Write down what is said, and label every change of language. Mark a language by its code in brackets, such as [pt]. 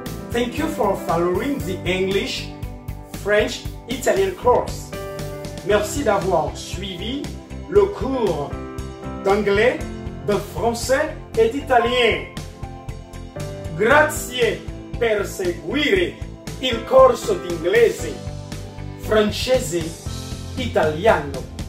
[en] Thank you for following the English, French, Italian course. [fr] Merci d'avoir suivi le cours d'anglais, de français et d'italien. [it] Grazie per seguire il corso d'inglese, francese, italiano.